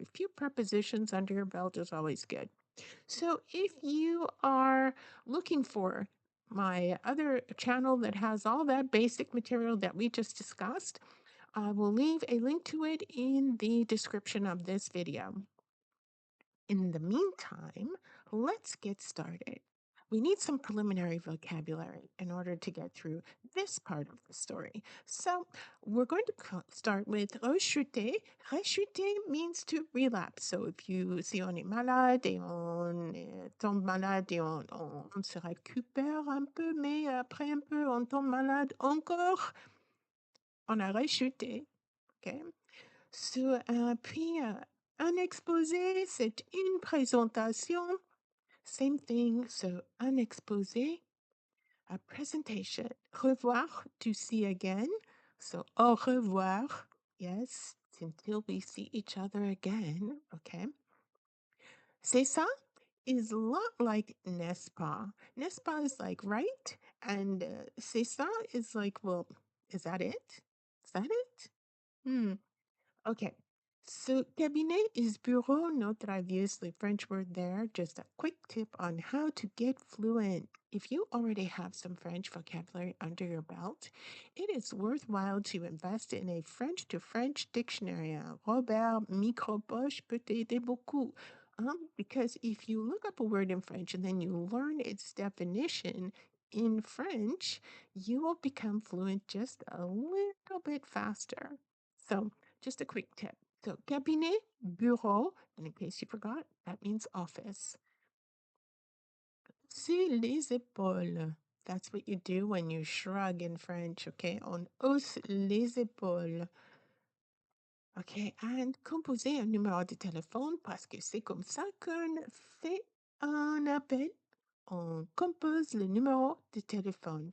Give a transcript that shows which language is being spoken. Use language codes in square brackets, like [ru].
[en] A few prepositions under your belt is always good. So if you are looking for my other channel that has all that basic material that we just discussed, I will leave a link to it in the description of this video. In the meantime, let's get started. We need some preliminary vocabulary in order to get through this part of the story. So we're going to start with rechuter. Rechuter means to relapse. [fr] So si on est malade et on tombe malade et on se récupère un peu, mais après un peu on tombe malade encore, on a rechuté. Okay? Puis, un exposé, c'est une présentation. [en] Same thing. So, un exposé, a presentation. Revoir, to see again. So, au revoir. Yes, until we see each other again. Okay. [fr] C'est ça [en] is a lot like [fr] n'est-ce pas. [en] N'est-ce pas is like right. And c'est ça is like, well, is that it? Is that it? Okay. So cabinet is bureau, note that I've used the French word there. Just a quick tip on how to get fluent. If you already have some French vocabulary under your belt, it is worthwhile to invest in a French to French dictionary. [fr] Robert Micropoche peut aider beaucoup. [en] Because if you look up a word in French and then you learn its definition in French, you will become fluent just a little bit faster. So just a quick tip. So, cabinet, bureau, and in case you forgot, that means office. [fr] C'est les épaules. [en] That's what you do when you shrug in French, okay? [fr] On hausse les épaules. Okay, and composer un numéro de téléphone parce que c'est comme ça qu'on fait un appel. On compose le numéro de téléphone.